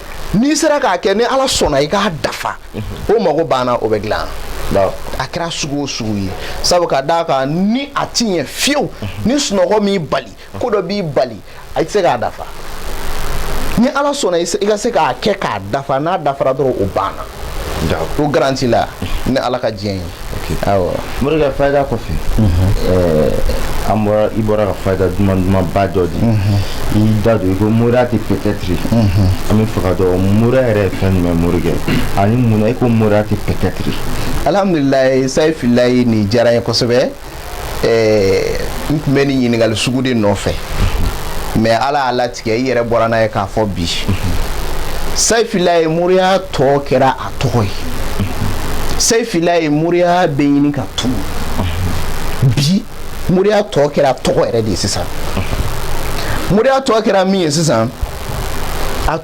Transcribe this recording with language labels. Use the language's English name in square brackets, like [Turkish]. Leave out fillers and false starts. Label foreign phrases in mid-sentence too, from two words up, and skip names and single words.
[Bambara] n'i sera k'a kɛ ni ala sɔnna i k'a dafa o mago banna o bɛ dilan a kɛra sugu o sugu ye sabu ka d'a kan ni a ti ɲɛ fiyewu ni sunɔgɔ m'i bali ko dɔ b'i bali a tɛ se k'a dafa ni ala sɔnna i ka se k'a kɛ k'a dafa n'a dafara dɔrɔn o banna o garanti la ni ala ka diɲɛ ye awɔ morikɛ fayida kɔfɛ i bɔra ka fayida duman ba dɔ di i da don i ko moriya tɛ peut-être an bɛ fɛ ka dɔn moriya yɛrɛ ye fɛn jumɛn morikɛ ani munna i ko moriya tɛ peut-être alhamdulilayi sayifilayi nin diyara n ye kosɛbɛ n tun bɛ nin ɲininkali sugu de nɔfɛ mɛ ala y'a latigɛ i yɛrɛ bɔra n'a ye k'a fɔ bi sayifilayi moriya tɔ kɛra a tɔgɔ ye sayifilayi moriya bɛ ɲini ka tunu bi moriya tɔ kɛra tɔgɔ yɛrɛ de ye sisan moriya tɔ kɛra min ye sisan a